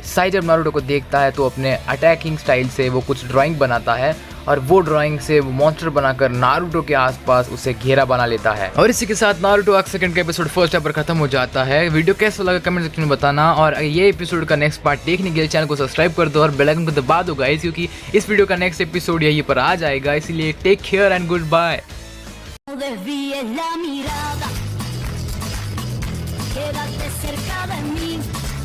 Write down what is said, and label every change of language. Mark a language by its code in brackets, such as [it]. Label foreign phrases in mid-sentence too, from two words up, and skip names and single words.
[hi] साई जब नारुतो को देखता है तो अपने [en] attacking style [hi] से वो कुछ ड्राइंग बनाता है और वो ड्राइंग से वो मॉन्स्टर बनाकर नारुतो के आसपास उसे घेरा बना लेता है। और इसी के साथ नारुतो [en] arc second [hi] का [en] episode first [hi] पर खत्म हो जाता है। वीडियो कैसा लगा [en] comment section [hi] में बताना और ये एपिसोड का [en] next part [hi] देखने के लिए चैनल को सब्सक्राइब कर दो और [en] bell icon [hi] को दबा दो गाइस, क्योंकि इस वीडियो का [en] next episode [hi] यहीं पर आ जाएगा। [en] इसलिए take care and good bye. [es] Desvíes la mirada, quédate cerca de mí.